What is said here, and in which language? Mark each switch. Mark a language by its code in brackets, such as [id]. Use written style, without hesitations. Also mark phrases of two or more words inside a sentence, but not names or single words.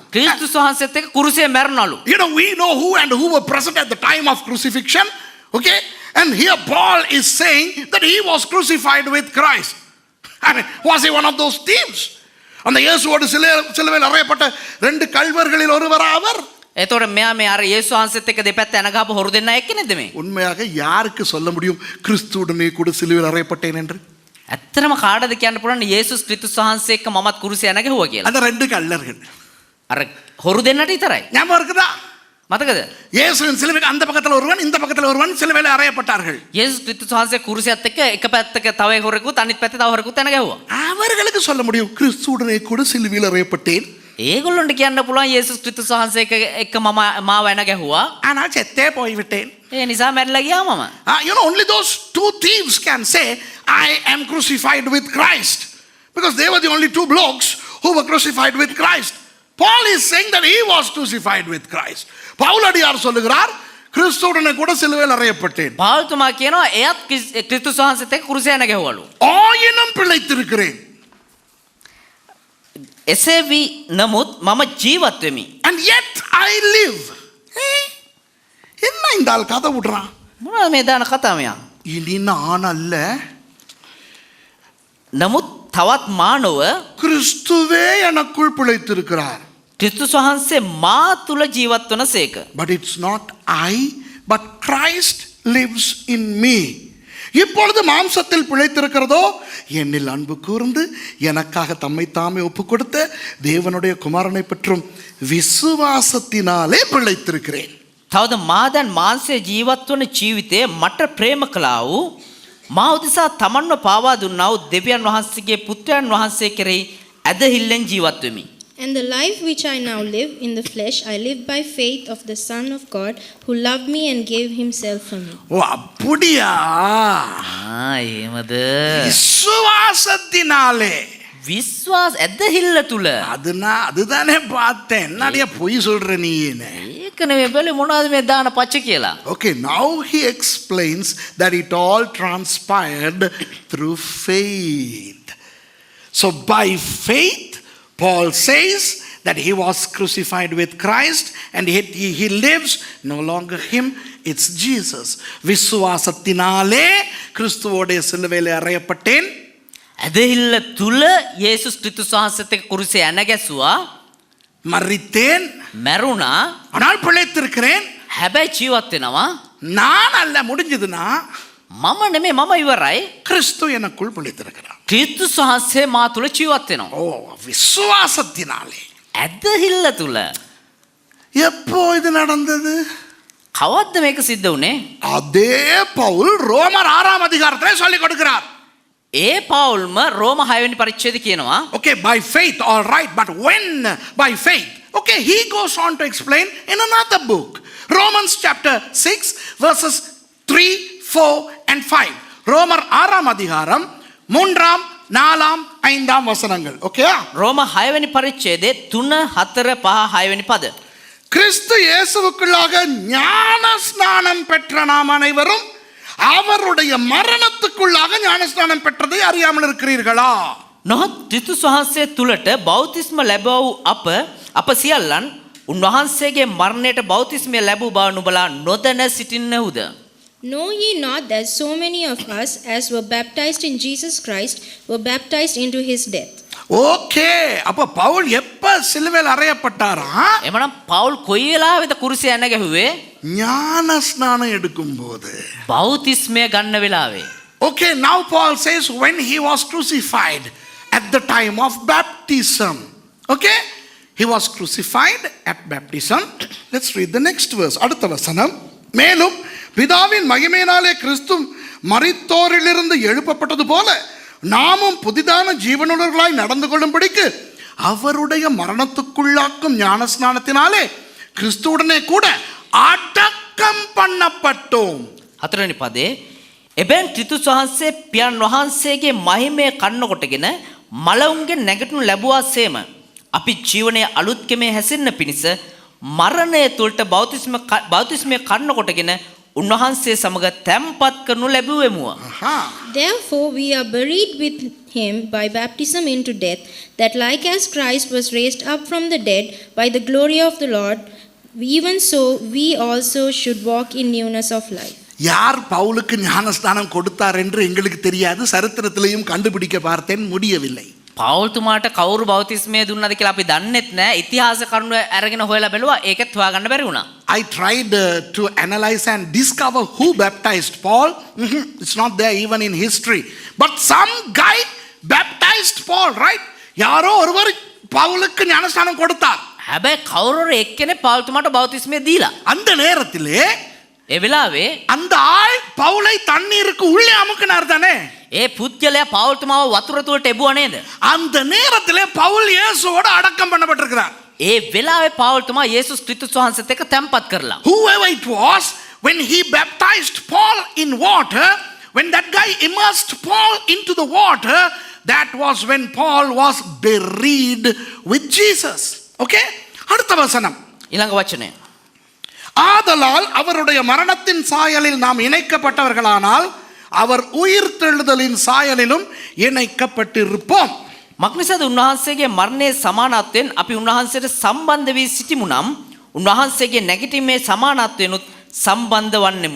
[si] ක්‍රිස්තුස් වහන්සේත් එක්ක කුරුසේ මැරුණලු. [en] You know, we know who and who were present at the time of crucifixion. Okay? And here Paul is saying that he was crucified with Christ. I mean, was he one of those thieves? [ta] அந்த இயேசுவோடு சிலுவையில் அறையப்பட்ட 2 கள்வர்களில் ஒருவரா அவர்? [si] එතකොට මෙයා මේ අර යේසුස් වහන්සේත් එක්ක දෙපැත්ත ඇන ගහපු හොරු දෙන්නා එක්ක නේද මේ? [ta] உண்மையாக யாருக்கு சொல்ல முடியும் கிறிஸ்துவுடனே கூட சிலுவையில் அறையப்பட்டேன் என்று? [si] ඇත්තටම කාටද කියන්න පුළුවන් යේසුස් ක්‍රිස්තුස් වහන්සේ එක්ක මමත් කුරුසේ ඇන ගැහුවා කියලා? [ta] அந்த 2 கள்ளர்கள். [si] අර හොරු දෙන්නට විතරයි. [ta] ஞாபகம் இருக்குதா? [si] මතකද? [ta] இயேசுவின் சிலுவைக்கு அந்த பக்கத்தில் ஒருவன் இந்த பக்கத்தில் ஒருவன் சிலுவையில் அறையப்பட்டார்கள். [si] යේසුස් ක්‍රිස්තුස් වහන්සේ කුරුසියත් එක්ක එක පැත්තක තව හොරෙකුත් අනිත් පැත්තේ තව හොරෙකුත් ඇන ගැහුවා. [ta] அவர்களுக்கு சொல்ல முடியும் கிறிஸ்துவுடனே கூட சிலுவையில் அறையப்பட்டேன். [si] ඒගොල්ලන්ට කියන්න පුළුවන් යේසුස් ක්‍රිස්තුස් වහන්සේ එක්ක මම මාව ඇන ගැහුවා. [ta] ஆனால் செத்தே போய்விட்டேன். [si] ඒ නිසා මැරිලා ගියා මම. [en] You know, only those 2 thieves can say, I am crucified with Christ. Because they were the only 2 blokes who were crucified with Christ. Paul is saying that he was crucified with Christ. [ta] பவுலடியார் சொல்லுகிறார், கிறிஸ்துவுடனே கூட சிலுவையில் அறையப்பட்டேன். [si] පෞල්තුමා කියනවා එයත් ක්‍රිස්තුස් වහන්සේත් එක්ක කුරුසේ ඇන ගැහුවලු. [ta] ஆயினும் பிழைத்திருக்கிறேன். [si] එසේ වී නමුත් මම ජීවත් වෙමි. [en] And yet I live. [ta] என்ன இந்த ஆள் கதை விடுறான்? [si] මොනවද මේ දාන කතාව මෙයා? [ta] இனி நான் அல்ல, [si] නමුත් තවත් මානව [ta] கிறிஸ்துவே எனக்குள் பிழைத்திருக்கிறார். [si] ක්‍රිස්තුස් වහන්සේ මා තුල ජීවත් වන සේක. [en] But it's not I, but Christ lives in me. [ta] இப்பொழுது மாம்சத்தில் பிழைத்திருக்கிறதோ என்னில் அன்பு கூர்ந்து எனக்காக தம்மை தாமே ஒப்பு கொடுத்த தேவனுடைய குமாரனை பற்றும் விசுவாசத்தினாலே பிழைத்திருக்கிறேன். [si] තවද මා දැන් මාංශයේ ජීවත් වන ජීවිතයේ මට ප්‍රේම කළා වූ මා උදෙසා තමන්ව පාවා දුන්නා වූ දෙවියන් වහන්සේගේ පුත්‍රයන් වහන්සේ කෙරෙහි ඇදහිල්ලෙන් ජීවත් වෙමි. [en] And the life which I now live in the flesh, I live by faith of the Son of God, who loved me and gave himself for me. [ta] ஓ அப்படியா? [si] එහෙමද? [ta] விசுவாசத்தினாலே. [si] විශ්වාස ඇදහිල්ල තුල. [ta] அதுதானே பார்த்தேன். என்னடியா பொய் சொல்ற நீன்னு? [si] ඒක නෙවෙයි බැලුවේ මොනවද මේ දාන පච්ච කියලා. [en] Okay, now he explains that it all transpired through faith. So by faith, Paul says that he was crucified with Christ and he lives, no longer him, it's Jesus. [ta] விசுவாசத்தினாலே கிறிஸ்துவோடைய சிலுவையிலே அறையப்பட்டேன். [si] ඇදහිල්ල තුල යේසුස් ක්‍රිස්තුස් වහන්සේත් එක්ක කුරුසේ ඇන ගැසුවා. [ta] மரித்தேன், [si] මැරුණා. [ta] ஆனால் பிழைத்திருக்கிறேன். [si] හැබැයි ජීවත් වෙනවා. [ta] நான் அல்ல, முடிஞ்சதுன்னா [si] මම නෙමෙයි මම ඉවරයි. [ta] கிறிஸ்து எனக்குள் பிழைத்திருக்கிறார். [si] ක්‍රිස්තුස් වහන්සේ මා තුල ජීවත් වෙනවා. [ta] ஓ விசுவாசத்தினாலே. [si] ඇදහිල්ල තුල. [ta] எப்போ இது நடந்தது? [si] කවද්ද මේක සිද්ධ වුනේ? [ta] அதே பவுல் ரோமர் 6ஆம் அதிகாரத்திலே சொல்லிக் கொடுக்கிறார். [si] ඒ පවුල්ම රෝම 6 වෙනි පරිච්ඡේදය කියනවා. [en] Okay, by faith, all right, but when by faith? Okay, he goes on to explain in another book. Romans chapter 6 verses 3, 4 and 5. [ta] ரோமர் 6ஆம் அதிகாரம் 3ஆம் 4ஆம் 5ஆம் வசனங்கள். [en] Okay? [si] රෝම 6 වෙනි පරිච්ඡේදයේ 3, 4, 5, 6 වෙනි පද. [ta] கிறிஸ்து இயேசுவுக்குள்ளாக ஞான ஸ்நானம் பெற்ற நாம் அனைவரும் அவருடைய மரணத்துக்குள்ளாக ஞானஸ்நானம் பெற்றதை அறியாமல் இருக்கிறீர்களா? [si] නොහොත් ක්‍රිස්තුස් වහන්සේ තුලට බෞතිස්ම ලැබුවා වූ අප සියල්ලන් උන්වහන්සේගේ මරණයට බෞතිස්මය ලැබූ බව නුඹලා නොදැන සිටින්නහුද? [en] Know ye not that so many of us as were baptized in Jesus Christ were baptized into his death? [ta] ஓகே, அப்ப பவுல் எப்ப சிலுவையில் அறையப்பட்டாரா? [si] එමනම් පවුල් කොයි වෙලාවෙද කුරුසේ ඇන ගැහුවේ? [ta] ஞான ஸ்நானம் எடுக்கும்போது. [si] බෞතිස්මය ගන්න වෙලාවේ. [en] Okay, now Paul says when he was crucified at the time of baptism. Okay, he was crucified at baptism. Let's read the next verse. [ta] அடுத்த வசனம். மேலும் பிதாவின் மகிமையினாலே கிறிஸ்து மரித்தோரிலிருந்து எழுப்பப்பட்டது போல நாமும் புதிதான ஜீவனுள்ளவர்களாய் நடந்து கொள்ளும்படிக்கு அவருடைய மரணத்துக்குள்ளாக்கும் ஞானஸ்நானத்தினாலே கிறிஸ்துவுடனே கூட அடக்கம் பண்ணப்பட்டோம். [si] 4 වෙනි පදේ එබැන් ක්‍රිස්තුස් වහන්සේ පියන් වහන්සේගේ මහිමය කන්න කොටගෙන මලවුන්ගේ නැගිටිනු ලැබුවාසේම අපි ජීවනයේ අලුත් කෙමේ හැසිරෙන්න පිණිස මරණය තුළට බෞතිස්මය කන්න කොටගෙන උන්වහන්සේ සමග තැම්පත් කරනු ලැබුවෙමුව. [en] Therefore we are buried with him by baptism into death, that like as Christ was raised up from the dead by the glory of the Lord, even so we also should walk in newness of life. [ta] யார் பவுலுக்கு ஞானஸ்நானம் கொடுத்தார் என்று எங்களுக்கு தெரியாது, சரித்திரத்திலையும் கண்டுபிடிக்க பார்த்தேன், முடியவில்லை. [si] පවුල්තුමාට කවුරු බෞතිස්මය දුන්නද කියලා අපි දන්නෙත් නෑ. ඉතිහාස කරුණු අරගෙන හොයලා බැලුවා, ඒකත් හොයාගන්න බැරි වුණා. [en] I tried to analyze and discover who baptized Paul. It's not there even in history. But some guy baptized Paul, right? [ta] யாரோ ஒருவர் பவுலுக்கு ஞானஸ்நானம் கொடுத்தார். [si] හැබැයි කවුරු එක්කෙනෙක් පවුල්තුමාට බෞතිස්මය දීලා. [ta] அந்த நேரத்திலே [si] ඒ වෙලාවේ [ta] அந்த ஆள் பவுலை தண்ணீருக்கு உள்ளே அமுக்கினார் தானே? [si] ඒ පුද්ගලයා පවුල්තුමාව වතුර තුලට එබුවා නේද? [ta] அந்த நேரத்திலே பவுல் இயேசுவோட அடக்கம் பண்ணப்பட்டிருக்கிறார். [si] ඒ වෙලාවේ පවුල්තුමා යේසුස් ක්‍රිස්තුස් වහන්සේත් එක්ක තැම්පත් කරලා. [en] Whoever it was, when he baptized Paul in water, when that guy immersed Paul into the water, that was when Paul was buried with Jesus. [ta] Okay? அடுத்த வசனம். [si] ඊළඟ වචනය. [ta] ஆதலால் அவருடைய மரணத்தின் சாயலில் நாம் இணைக்கப்பட்டவர்களானால் அவர் உயிர்த்தெழுதலின் சாயலிலும் இணைக்கப்பட்டிருப்போம். [si] මක්නිසාද උන්වහන්සේගේ මරණයේ සමානත්වයෙන් අපි උන්වහන්සේට සම්බන්ධ වී සිටිමු නම් උන්වහන්සේගේ නැගිටීමේ සමානත්වයෙන්ුත් සම්බන්ධ වන්නෙමුව.